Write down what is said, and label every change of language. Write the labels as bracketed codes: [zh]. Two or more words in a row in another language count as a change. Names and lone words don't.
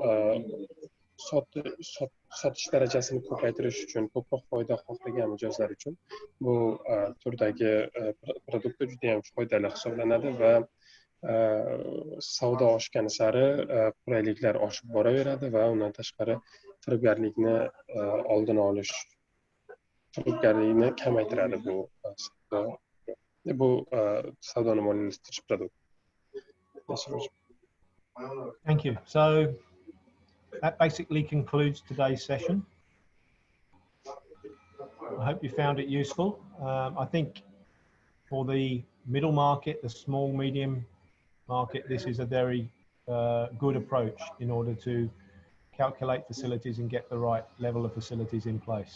[uz] sotish darajasini ko'paytirish uchun ko'proq foyda xohlagan mijozlar uchun bu turdagi produkt juda ham foydali hisoblanadi va savdo oshgani sari qulayliklar oshib boraveradi va undan tashqari firibgarlikni oldini olish, firibgarlikni kamaytiradi bu savdoni moliyalashtirish produkti. [en] Thank you. So that basically concludes today's session. I hope you found it useful. I think for the middle market, the small, medium market, this is a very good approach in order to calculate facilities and get the right level of facilities in place.